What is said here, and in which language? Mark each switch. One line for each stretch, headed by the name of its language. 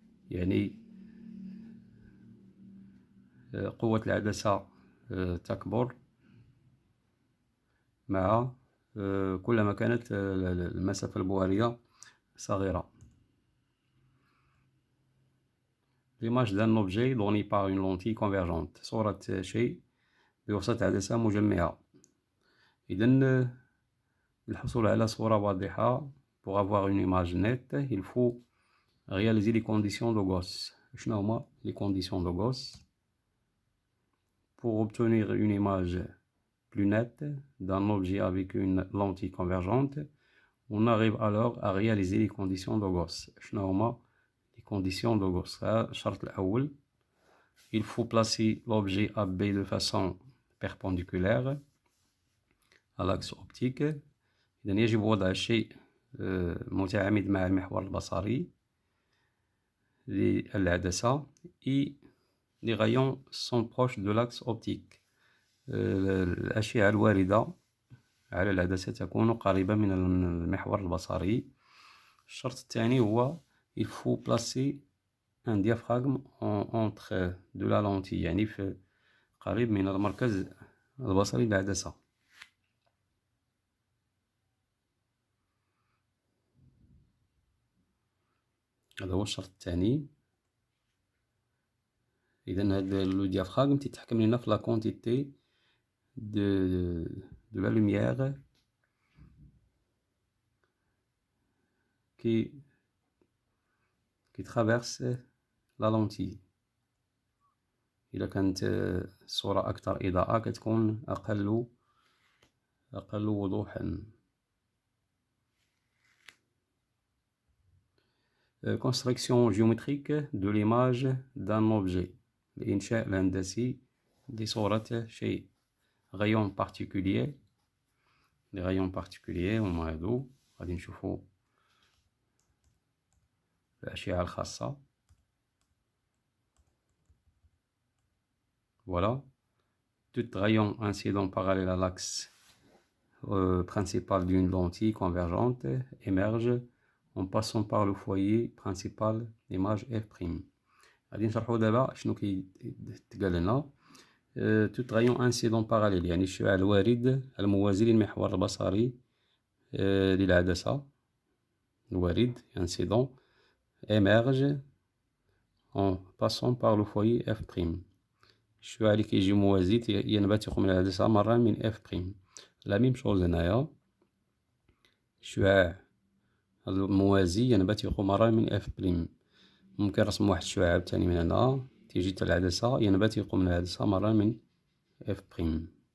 Arabic: يعني قوة العدسة تكبر مع كلما كانت المسافة البؤرية صغيرة.
French: L'image d'un objet donné par une lentille convergente.
Arabic: صورة شيء بواسطة عدسة مجمعة. إذن للحصول على صورة واضحة،
French: pour avoir une image nette, il faut réaliser les conditions de Gauss.
Arabic: شنو هما
French: les conditions de Gauss? Pour obtenir une image plus nette d'un objet avec une lentille convergente, on arrive alors à réaliser les conditions de Gauss.
Arabic: شنو هما
French: les conditions de Gauss؟
Arabic: الشرط الأول،
French: il faut placer l'objet AB de façon perpendiculaire à l'axe optique.
Arabic: إذن يجب وضع الشيء متعامد مع المحور البصري للعدسة.
French: et les rayons sont proches de l'axe optique.
Arabic: الأشعة الواردة على العدسة تكون قريبة من المحور البصري. الشرط الثاني هو
French: il faut placer un diaphragme entre de la lentille،
Arabic: يعني في قريب من المركز البصري للعدسة. هذا هو الشرط الثاني. إذن هذا لو ديافراغم تيتحكم لنا في لا كونتيتي
French: de la lumière qui traverse la lentille.
Arabic: إذا كانت الصورة أكثر إضاءة كتكون أقل وضوحا.
French: Construction géométrique de l'image d'un objet.
Arabic: الإنشاء الهندسي لصورة شيء.
French: rayon particulier. les rayons particuliers
Arabic: هما هادو، غادي نشوفو الأشعة الخاصة.
French: Voilà, tout rayon incident parallèle à l'axe principal d'une lentille convergente émerge en passant par le foyer principal image F'.
Arabic: غادي نشرحو دابا شنو كيتقال لنا.
French: tout rayon incident parallèle
Arabic: يعني الشعاع الوارد الموازي للمحور البصري للعدسة.
French: الوارد incident émerge en passant par le foyer F'.
Arabic: الشعاع اللي كيجي موازي ينبثق من العدسة مرة من F'. لا ميم شوز هنايا، الشعاع الموازي ينبثق مرة من F'. ممكن رسم واحد الشعاع عاوتاني من هنا، تيجي حتى العدسة ينبت يقوم من العدسة مرة من اف بريم.